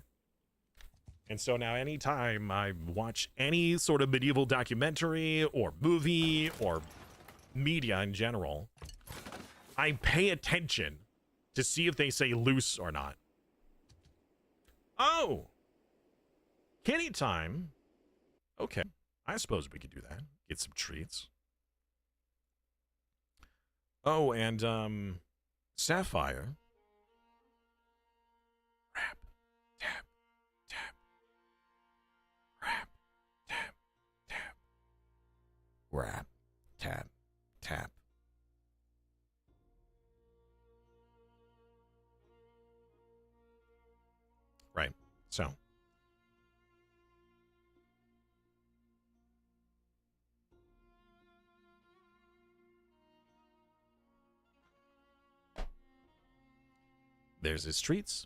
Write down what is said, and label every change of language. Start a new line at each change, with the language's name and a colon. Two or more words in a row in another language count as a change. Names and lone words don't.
English: And so now anytime I watch any sort of medieval documentary or movie or media in general, I pay attention to see if they say loose or not. Oh, kitty time. Okay, I suppose we could do that. Get some treats. Oh, and Sapphire. Rap, tap, tap. Rap, tap, tap. Rap, tap, tap. Right, so. There's his treats.